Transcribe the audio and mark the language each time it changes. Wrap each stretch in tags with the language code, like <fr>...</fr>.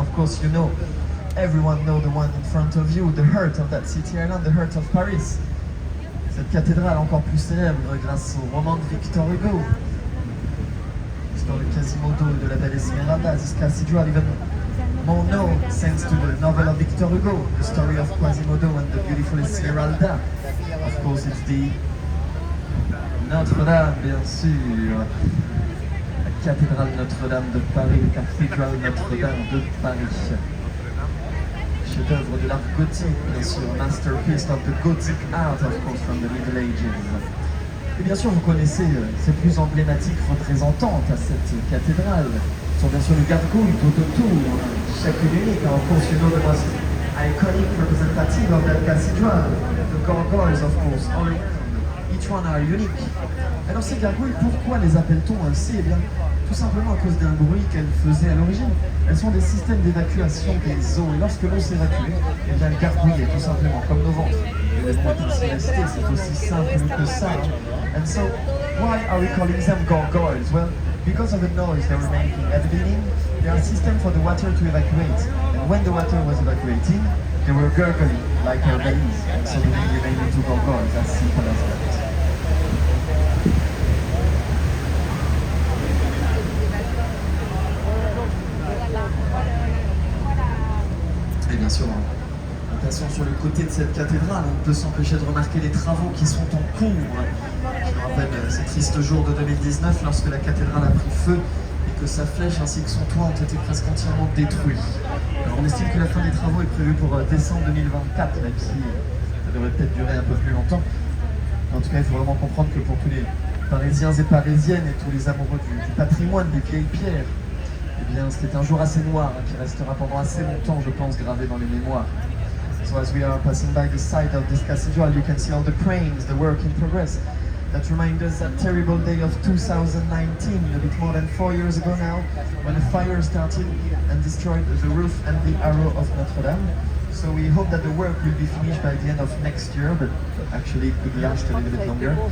<en>Of course, you know, everyone know the one in front of you, the heart of that city island, the heart of Paris.</en> <fr>Cette cathédrale encore plus célèbre grâce au roman de Victor Hugo, l'histoire de Quasimodo et de la belle Esmeralda.</fr> <en>This cathedral even more known thanks to the novel of Victor Hugo, the story of Quasimodo and the beautiful Esmeralda. Of course, it's the Notre-Dame,</en> <fr>bien sûr. Cathédrale Notre-Dame de Paris, Cathedral Notre-Dame de Paris. Chef-d'œuvre de l'art gothique, bien sûr,</fr> <en>masterpiece of the Gothic art, of course, from the Middle Ages.</en> <fr>Et bien sûr, vous connaissez ses plus emblématiques représentantes à cette cathédrale. Ce sont bien sûr les gargouilles tout autour, chacune unique.</fr> <en>Of course, you know the most iconic representative of that cathedral, the gargoyles, of course, all around. Each one are unique.</en> <fr>Alors ces gargouilles, pourquoi les appelle-t-on ainsi? Eh bien, tout simplement à cause d'un bruit qu'elles faisaient à l'origine. Elles sont des systèmes d'évacuation des eaux, et lorsque l'eau s'évacue, eh bien elles gargouillaient tout simplement, comme nos ventres. Et les mots ainsi restés, c'est aussi simple que ça.</fr> <en>And so, why are we calling them gargoyles? Well, because of the noise they were making. At the beginning, they are a system for the water to evacuate. And when the water was evacuating, they were gurgling like our bellies. And so the name remained into gargoyles, as simple as that.</en> <fr>Et bien sûr, en passant sur le côté de cette cathédrale, on ne peut s'empêcher de remarquer les travaux qui sont en cours. Je me rappelle ces tristes jours de 2019 lorsque la cathédrale a pris feu et que sa flèche ainsi que son toit ont été presque entièrement détruits. Alors on estime que la fin des travaux est prévue pour décembre 2024, même si ça devrait peut-être durer un peu plus longtemps. En tout cas, il faut vraiment comprendre que pour tous les Parisiens et Parisiennes et tous les amoureux du patrimoine, des vieilles pierres, eh bien, c'était un jour assez noir qui restera pendant assez longtemps, je pense, gravé dans les mémoires.</fr> <en>So as we are passing by the side of this cathedral, you can see all the cranes, the work in progress. That reminds us that terrible day of 2019, a bit more than 4 years ago now, when a fire started and destroyed the roof and the arrow of Notre-Dame. So we hope that the work will be finished by the end of next year, but actually it could last a little bit longer.</en>